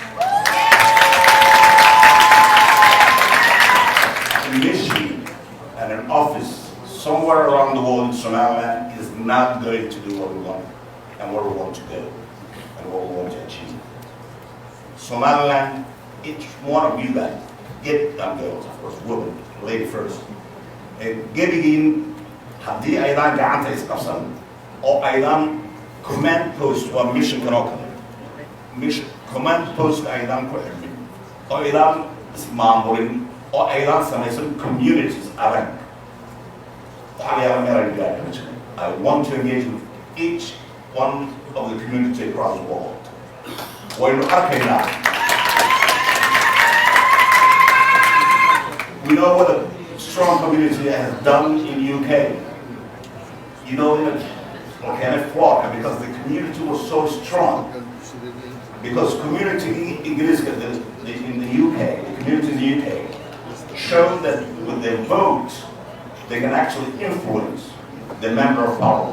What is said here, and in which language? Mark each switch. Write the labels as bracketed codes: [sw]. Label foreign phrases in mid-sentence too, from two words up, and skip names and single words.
[en] A mission and an office somewhere around the world in Somaliland is not going to do what we want and where we want to go and what we want to achieve. Somaliland, each one of you guys, get girls, of course, women, lady first. [so] Gebigin, haddii aydan gacanta isqabsan oo aydan [en] command post [so] waa mission kanoo kale. [en] Mission command post [so] aydan ku xirmin oo aydan ismaamurin oo aydan samaysan communities adag. [en] I want to engage with each one of the community across the world. [so] Waynu arkaynaa. [en] We know what a strong community has done in UK. You know, in organic flock, because the community was so strong. Because community in the UK, the community in the UK, showed that with their vote, they can actually influence the member of parliament.